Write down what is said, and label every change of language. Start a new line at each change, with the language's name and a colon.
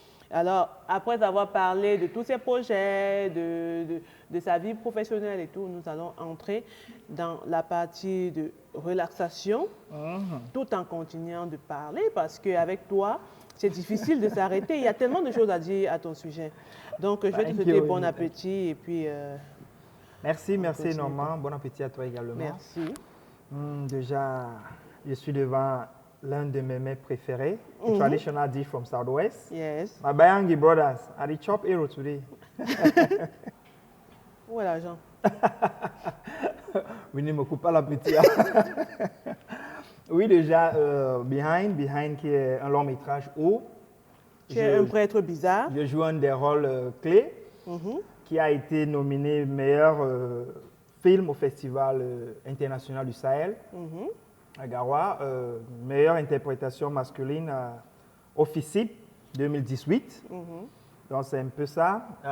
French: Alors, après avoir parlé de tous ses projets, de sa vie professionnelle et tout, nous allons entrer dans la partie de relaxation, tout en continuant de parler, parce qu'avec toi, c'est difficile de s'arrêter. Il y a tellement de choses à dire à ton sujet. Donc, je vais te souhaiter bon appétit et puis Merci, merci Normand. Bon appétit à toi également. Merci. Déjà, je suis devant l'un de mes mets préférés,
English: a traditional dish from Southwest. Yes. My Bayangi brothers are the chop hero today.
French: Où est l'argent? Oui, ne me coupe pas l'appétit. Oui, déjà, Behind, qui est un long métrage où Tu es un prêtre bizarre. je joue un des rôles clés, qui a été nominé meilleur film au Festival international du Sahel, à Garoua, meilleure interprétation masculine au FICIP 2018. Donc c'est un peu ça.